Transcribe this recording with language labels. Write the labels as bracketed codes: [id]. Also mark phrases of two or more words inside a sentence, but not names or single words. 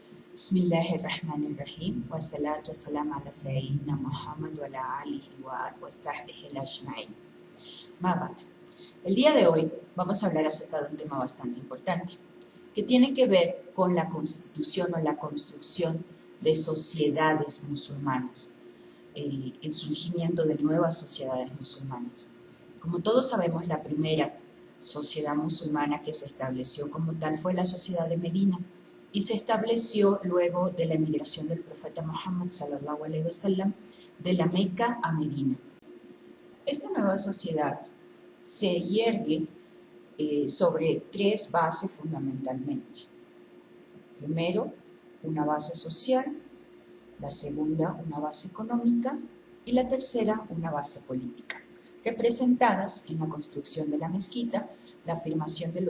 [ar] بسم الله الرحمن الرحيم. والصلاة والسلام على سيدنا محمد وعلى آله وصحبه أجمعين. Mabat. [es] El día de hoy vamos a hablar acerca de un tema bastante importante que tiene que ver con la constitución o la construcción de sociedades musulmanas, el surgimiento de nuevas sociedades musulmanas. Como todos sabemos, la primera sociedad musulmana que se estableció como tal fue la sociedad de Medina, y se estableció luego de la emigración del profeta Muhammad [ar] صلى الله عليه وسلم [es] de la Meca a Medina. Esta nueva sociedad se yergue sobre tres bases fundamentalmente. Primero, una base social; la segunda, una base económica; y la tercera, una base política, representadas en la construcción de la mezquita, la afirmación de